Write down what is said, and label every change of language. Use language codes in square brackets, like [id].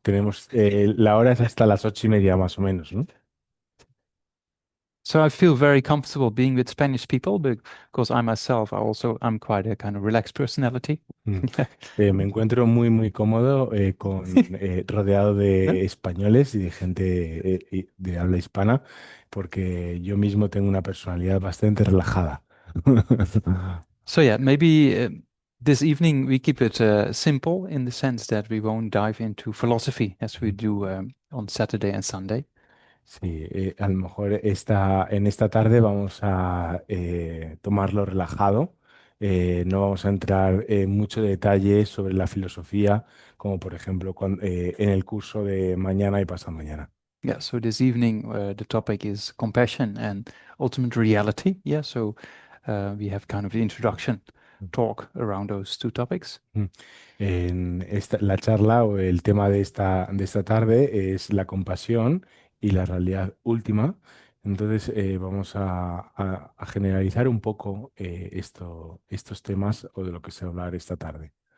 [es] tenemos, la hora es hasta las 8:30 más o menos, ¿no? [en] So I feel very comfortable being with Spanish people because I myself I'm quite a kind of relaxed personality. Mm. [es] Me encuentro muy, muy cómodo rodeado Yeah. de españoles y de gente de habla hispana, porque yo mismo tengo una personalidad bastante relajada. [en] So yeah, maybe this evening we keep it simple in the sense that we won't dive into philosophy as we do on Saturday and Sunday. [es] Sí, a lo mejor en esta tarde vamos a tomarlo relajado. No vamos a entrar en mucho detalle sobre la filosofía, como por ejemplo en el curso de mañana y pasado mañana. [en] Yeah, so this evening the topic is compassion and ultimate reality. Yeah, so we have kind of the introduction talk around those two topics. Mm. [es] La charla o el tema de esta tarde es la compasión y la realidad última. Entonces vamos a generalizar un poco estos temas o de lo que se va a hablar esta tarde.